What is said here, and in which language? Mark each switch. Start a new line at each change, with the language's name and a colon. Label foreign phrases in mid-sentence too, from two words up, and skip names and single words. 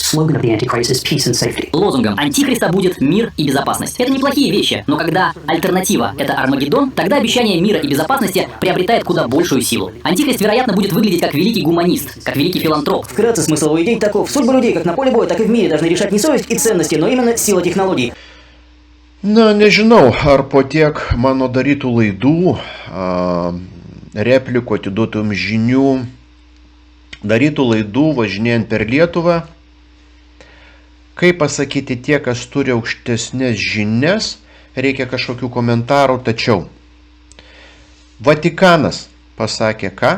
Russian: Лозунгом антихриста будет мир и безопасность. Это неплохие вещи, но когда альтернатива — это Армагеддон, тогда обещание мира и безопасности приобретает куда большую силу. Антихрист, вероятно, будет выглядеть как великий гуманист, как великий филантроп. Вкратце смысл его идей таков. Судьбы людей как на поле боя, так и в мире должны решать не совесть и ценности, но именно сила технологий.
Lithuanian: Na, nežinau, ar po tiek mano darytų laidų, replikų, atiduotų jums žinių, darytų laidų važinėjant per Lietuvą, kaip pasakyti tie, kas turi aukštesnės žinias, reikia kažkokių komentarų, tačiau Vatikanas pasakė ką?